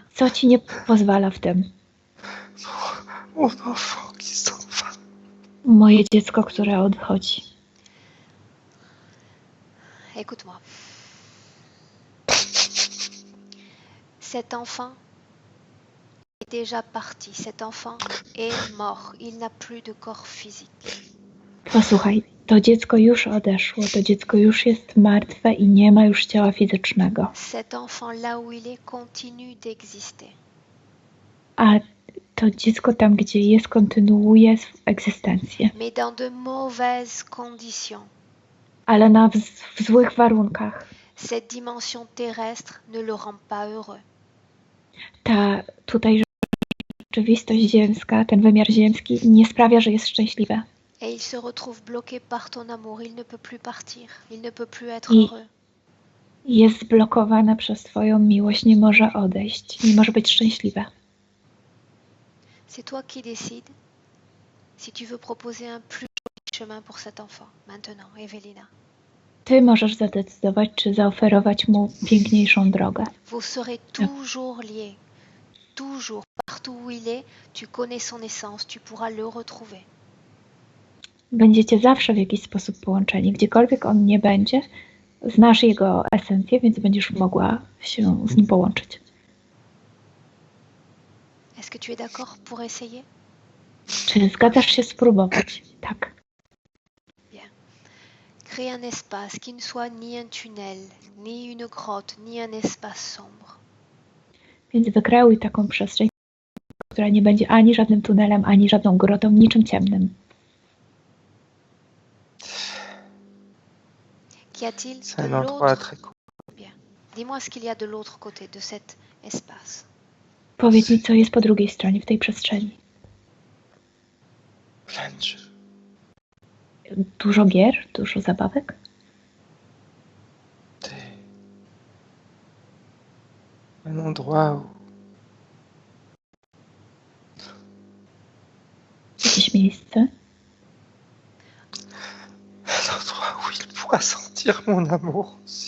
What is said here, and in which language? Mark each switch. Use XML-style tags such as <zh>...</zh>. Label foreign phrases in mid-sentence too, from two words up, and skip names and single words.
<pl>Co ci nie pozwala w tym?</pl> <fr>Mon enfant qui s'en va.</fr> <pl>Moje dziecko, które odchodzi.</pl> <fr>Écoute-moi. Cet enfant est déjà parti. Cet enfant est mort. Il n'a plus de corps physique.</fr> <pl>Posłuchaj, to dziecko już odeszło, to dziecko już jest martwe i nie ma już ciała fizycznego.</pl> <fr>Cet enfant, là où il est, continue d'exister.</fr> <pl>A to dziecko tam, gdzie jest, kontynuuje egzystencję.</pl> <fr>Mais dans de mauvaises conditions.</fr> <pl>Ale w złych warunkach.</pl> <fr>Cette dimension terrestre ne le rend pas heureux.</fr> <pl>Ta tutaj rzeczywistość ziemska, ten wymiar ziemski nie sprawia, że jest szczęśliwe.</pl> <fr>Et il se retrouve bloqué par ton amour. Il ne peut plus partir. Il ne peut plus être heureux.</fr> <pl>Jest zblokowane przez twoją miłość, nie może odejść, nie może być szczęśliwe.</pl> <fr>C'est toi qui décides si tu veux proposer un plus joli chemin pour cet enfant, maintenant, Evelina.</fr> <pl>Ty możesz zadecydować, czy zaoferować mu piękniejszą drogę.</pl> <fr>Vous serez toujours liés. Toujours. Partout où il est, tu connais son essence, tu pourras le retrouver.</fr> <pl>Będziecie zawsze w jakiś sposób połączeni. Gdziekolwiek on nie będzie, znasz jego esencję, więc będziesz mogła się z nim połączyć.</pl> <fr>Est-ce que tu es d'accord pour essayer?</fr> <pl>Czy zgadzasz się spróbować? Tak.</pl> <fr>Crée un espace qui ne soit ni un tunnel, ni une grotte, ni un espace sombre.</fr> <pl>Więc wykreuj taką przestrzeń, która nie będzie ani żadnym tunelem, ani żadną grotą, niczym ciemnym.</pl> <fr>Qu'y a-t-il C'est de un endroit l'autre? très cool. Bien. Dis-moi ce qu'il y a de l'autre côté de cet espace.</fr> <pl>Powiedz mi, co jest po drugiej stronie w tej przestrzeni.</pl> <fr>Plein de jeux.</fr> <pl>Dużo gier, dużo zabawek.</pl> <fr>Un endroit où</fr> <pl>Jakieś miejsce,</pl> <fr>un endroit où il pourra sentir mon amour aussi.</fr>